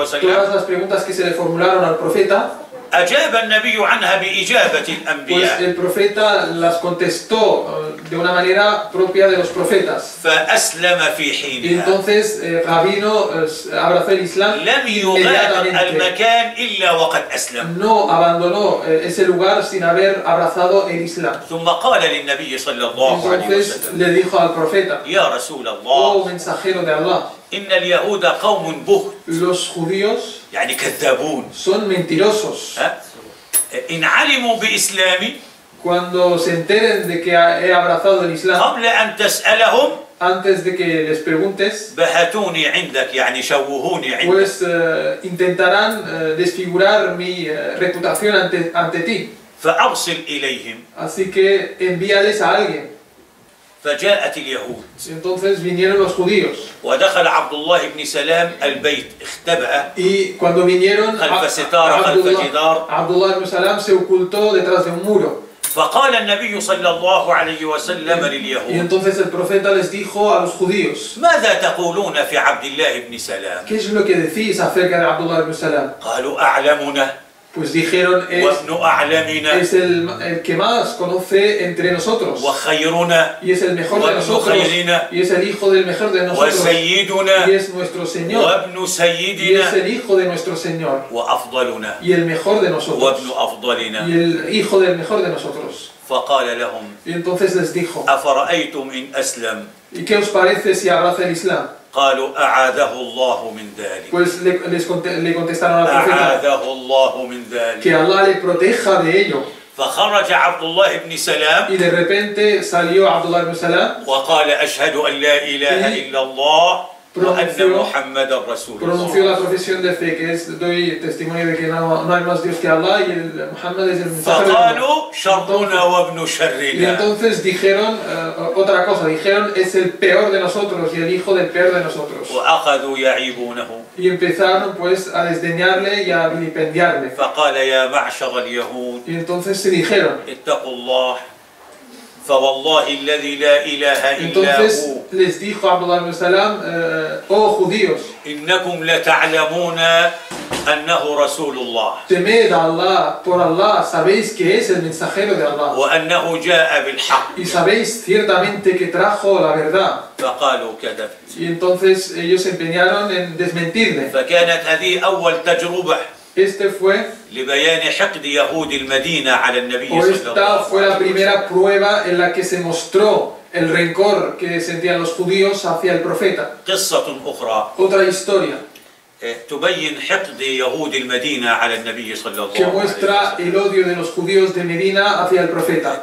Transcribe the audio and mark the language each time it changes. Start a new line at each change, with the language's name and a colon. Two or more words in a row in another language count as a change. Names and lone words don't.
Spanish: Todas las preguntas que se le formularon al profeta
Arabic: أجاب النبي عنها بإجابة
Spanish: Pues
Arabic: الأنبياء
Spanish: el profeta las contestó de una manera propia de los profetas.
Arabic: فأسلم في
Spanish: Y
Arabic: حينها.
Spanish: entonces Rabino abrazó el Islam
Arabic: لم يغادر المكان إلا وقد أسلم.
Spanish: no abandonó ese lugar sin haber abrazado el Islam.
Arabic: ثم قال للنبي صلى الله عليه
Spanish: Entonces
Arabic: وسلم:
Spanish: le dijo al profeta:
Arabic: يا رسول
Spanish: oh
Arabic: الله
Spanish: mensajero de Allah,
Arabic: إن اليهود قوم بهت
Spanish: los judíos
Arabic: يعني كذابون.
Spanish: son mentirosos.
Arabic: إن علموا بإسلامي
Spanish: Cuando se enteren de que he abrazado el Islam,
Arabic: قبل أن تسألهم
Spanish: antes de que les preguntes,
Arabic: بهتوني عندك يعني شوهوني عندك.
Spanish: pues intentarán desfigurar mi reputación ante ti.
Arabic: فأرسل إليهم.
Spanish: Así que envíales a alguien.
Arabic: فجاءت اليهود
Spanish: Entonces vinieron los judíos.
Arabic: ودخل عبد الله بن سلام البيت اختبأ
Spanish: Y cuando vinieron,
Arabic: خلف ستارة خلف جدار.
Spanish: Abdullah ibn Salam se ocultó detrás de un muro.
Arabic: فقال النبي صلى الله عليه وسلم
Spanish: Y
Arabic: لليهود:
Spanish: entonces el profeta les dijo a los judíos:
Arabic: ماذا تقولون في عبد الله بن سلام؟
Spanish: ¿qué es lo que decís acerca de Abdullah ibn Salam?
Arabic: قالوا أعلمنا
Spanish: Pues dijeron:
Arabic: وابن أعلمنا
Spanish: es el que más conoce entre nosotros.
Arabic: وخيرنا
Spanish: Y es el mejor de
Arabic: وابن
Spanish: nosotros.
Arabic: خيرنا
Spanish: Y es el hijo del mejor de nosotros.
Arabic: وسيدنا
Spanish: Y es nuestro Señor.
Arabic: وابن
Spanish: Y es
Arabic: سيدنا
Spanish: el hijo de nuestro Señor.
Arabic: وأفضلنا
Spanish: Y el mejor de nosotros.
Arabic: وابن أفضلنا.
Spanish: Y el hijo del mejor de nosotros.
Arabic: فقال لهم:
Spanish: Y entonces les dijo:
Arabic: أفرأيتم إن أسلم؟
Spanish: ¿y qué os parece si abraza el Islam?
Arabic: قالوا أعاذه الله من ذلك.
Spanish: Pues le contestaron al profeta:
Arabic: أعاذه الله من ذلك.
Spanish: que Allah le proteja de ello.
Arabic: فخرج عبد الله بن سلام
Spanish: Y de repente salió Abdullah ibn Salam,
Arabic: وقال: أشهد أن لا إله إلا الله وأن محمد رسول
Spanish: pronunció
Arabic: الله.
Spanish: la profesión de fe, que es: doy testimonio de que no hay más Dios que Allah y el Muhammad es el mensajero de Allah.
Arabic: فقالوا شرنا وابن
Spanish: Y
Arabic: شرنا.
Spanish: entonces dijeron otra cosa, dijeron: es el peor de nosotros y el hijo del peor de nosotros.
Arabic: وأخذوا يعيبونه.
Spanish: Y empezaron pues a desdeñarle y a vilipendiarle.
Arabic: فقال: يا معشر اليهود
Spanish: Y entonces se dijeron,
Arabic: اتقوا الله فوالله الذي لا إله إلا
Spanish: entonces
Arabic: هو
Spanish: les dijo Abdullah ibn Salam: oh judíos,
Arabic: إنكم لتعلمون أنه رسول الله
Spanish: temed a Allah, por Allah, sabéis que es el mensajero de Allah.
Arabic: وأنه جاء بالحق.
Spanish: Y sabéis ciertamente que trajo la verdad.
Arabic: فقالوا كذب.
Spanish: Y entonces ellos se empeñaron en desmentirle.
Arabic: فكانت هذه أول تجربة
Spanish: Este fue,
Arabic: لبيان حقد يهود المدينة على النبي
Spanish: o
Arabic: صلى
Spanish: esta
Arabic: الله
Spanish: fue la
Arabic: عليه وسلم.
Spanish: primera prueba en la que se mostró el rencor que sentían los judíos hacia el profeta.
Arabic: قصة أخرى
Spanish: Otra historia
Arabic: تبين حقد يهود المدينة على النبي صلى الله
Spanish: que
Arabic: عليه
Spanish: muestra
Arabic: وسلم.
Spanish: el odio de los judíos de Medina hacia el profeta.